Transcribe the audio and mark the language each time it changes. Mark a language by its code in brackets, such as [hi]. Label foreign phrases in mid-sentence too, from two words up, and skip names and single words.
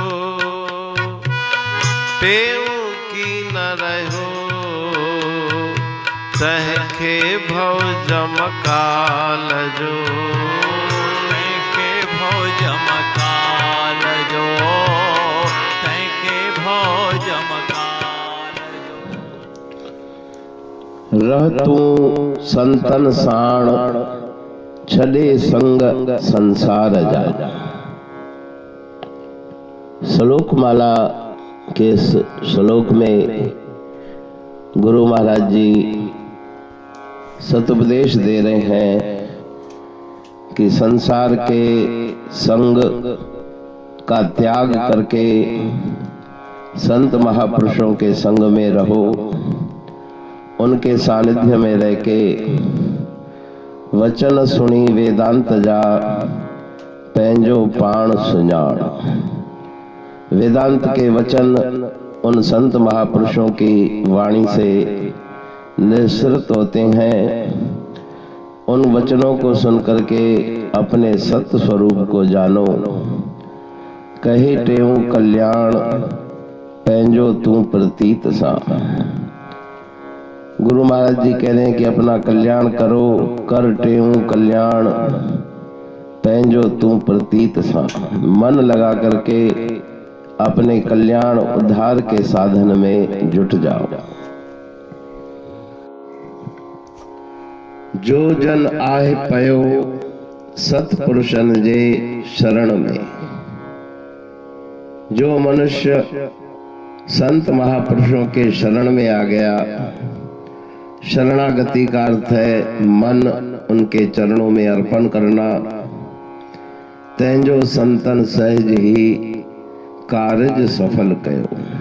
[sd] टेऊ की न रहो तंहिंखे भव जमकाल जो। तंहिंखे भव जमकाल जो। तंहिंखे भव जमकाल जो। रहतू संतन साण छड़े संग संसार जा। [hi] श्लोक माला के श्लोक में गुरु महाराज जी सतुपदेश दे रहे हैं कि संसार के संग का त्याग करके संत महापुरुषों के संग में रहो। उनके सानिध्य में रह के [sd] वचन सुनी वेदांत जा। पंहिंजो पाण सुञाण। [hi] वेदांत के वचन उन संत महापुरुषों की वाणी से निःसृत होते हैं। उन वचनों को सुनकर के अपने सत्य स्वरूप को जानो। [sd] कहे टेऊ कल्याण पंहिंजो तू प्रतीत सा। [hi] गुरु महाराज जी कह रहे हैं कि अपना कल्याण करो। [sd] कर टेऊ कल्याण पंहिंजो तू प्रतीत सा। [hi] मन लगा करके अपने कल्याण उद्धार के साधन में जुट जाओ। [sd] जो जन आहे पयो सतपुरुषन जे शरण में। [hi] जो मनुष्य संत महापुरुषों के शरण में आ गया। शरणागति का अर्थ है मन उनके चरणों में अर्पण करना। [sd] तंहिंजो संतन सहज ही कार्य सफल कयो।